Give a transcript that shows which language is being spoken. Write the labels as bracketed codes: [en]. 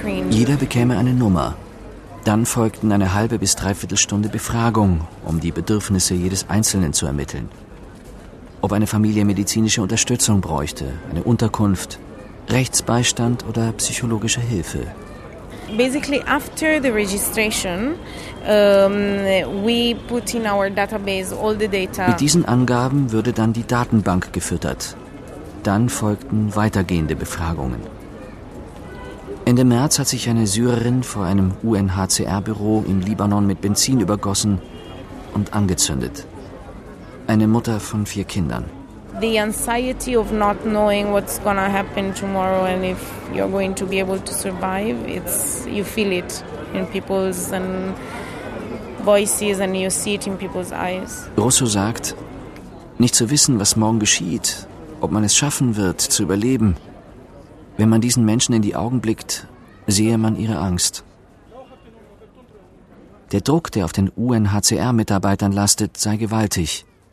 [de] Jeder bekäme eine Nummer. Dann folgten eine halbe bis dreiviertel Stunde Befragung, um die Bedürfnisse jedes Einzelnen zu ermitteln. Ob eine Familie medizinische Unterstützung bräuchte, eine Unterkunft, Rechtsbeistand oder psychologische Hilfe. [en] Basically, after the registration, we put in our database all the data. [de] Mit diesen Angaben würde dann die Datenbank gefüttert. Dann folgten weitergehende Befragungen. Ende März hat sich eine Syrerin vor einem UNHCR-Büro im Libanon mit Benzin übergossen und angezündet. Eine Mutter von vier Kindern. [en] The anxiety of not knowing what's gonna happen tomorrow and if you're going to be able to survive, it's, you feel it in people's and voices and you see it in people's eyes. [de] Russo sagt, nicht zu wissen, was morgen geschieht, ob man es schaffen wird, zu überleben. Wenn man diesen Menschen in die Augen blickt, sehe man ihre Angst. Der Druck, der auf den UNHCR-Mitarbeitern lastet, sei gewaltig.